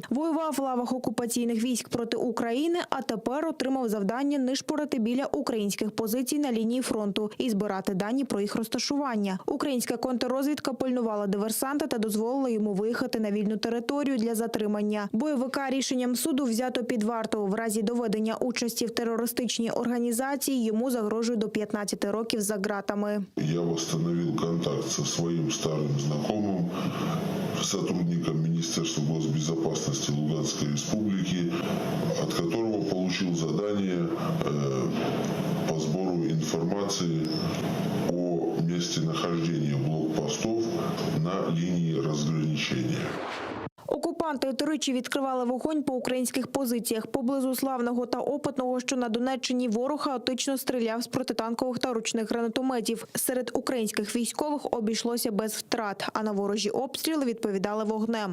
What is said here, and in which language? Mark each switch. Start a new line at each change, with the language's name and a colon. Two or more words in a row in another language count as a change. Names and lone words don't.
Ukrainian: Воював в лавах окупаційних військ проти України, а тепер отримав завдання нишпорити біля українських позицій на лінії фронту і збирати дані про їх розташування. Українська контррозвідка пильнувала диверсанта та дозволила йому виїхати на вільну територію для затримання. Бойовика рішенням суду взято під варту. В разі доведення участі в терористичній організації йому загрожує до 15 років за ґратами.
Russian: Я восстановил контакт со своим старым знакомым, сотрудником Министерства госбезопасности Луганской республики, от которого получил задание по сбору информации о местонахождении блокпостов на линии разграничения.
Ukrainian: Окупанти тричі відкривали вогонь по українських позиціях. Поблизу Славного та Опитного, що на Донеччині, ворог хаотично стріляв з протитанкових та ручних гранатометів. Серед українських військових обійшлося без втрат, а на ворожі обстріли відповідали вогнем.